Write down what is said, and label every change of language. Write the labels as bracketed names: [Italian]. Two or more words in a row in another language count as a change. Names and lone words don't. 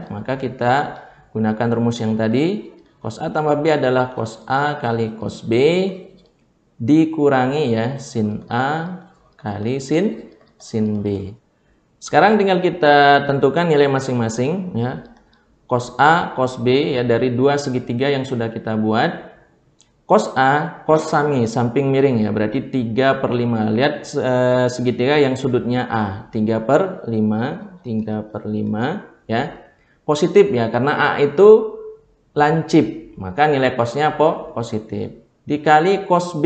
[Indonesian] Maka kita gunakan rumus yang tadi. Cos A tambah B adalah cos A kali cos B dikurangi ya sin A kali sin B. Sekarang tinggal kita tentukan nilai masing-masing ya. Cos A, cos B ya dari dua segitiga yang sudah kita buat. Cos A, cos sami, samping miring ya, berarti 3/5. Lihat segitiga yang sudutnya A, 3/5, 3/5 ya. Positif ya, karena A itu lancip, maka nilai cosnya positif. Dikali cos B.